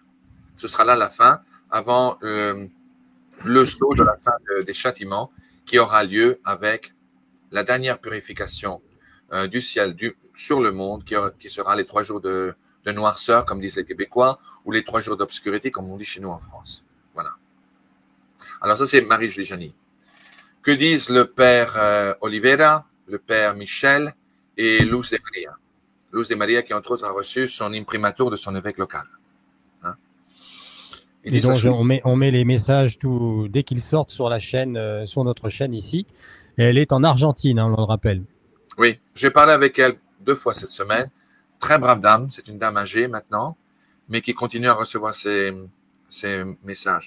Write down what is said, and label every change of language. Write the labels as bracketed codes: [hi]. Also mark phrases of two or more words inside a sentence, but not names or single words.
[fr] Ce sera là la fin, avant le saut de la fin des châtiments qui aura lieu avec la dernière purification du ciel sur le monde, qui sera les 3 jours de noirceur, comme disent les Québécois, ou les 3 jours d'obscurité, comme on dit chez nous en France. Voilà. Alors ça, c'est Marie Giuliani. Que disent le père Oliveira, le père Michel et Luz de Maria? Luz de Maria qui, entre autres, a reçu son imprimatur de son évêque local. Hein? Et donc, on met les messages dès qu'ils sortent sur la chaîne, sur notre chaîne ici. Et elle est en Argentine, hein, on le rappelle. Oui, j'ai parlé avec elle 2 fois cette semaine. Très brave dame, c'est une dame âgée maintenant, mais qui continue à recevoir ces messages.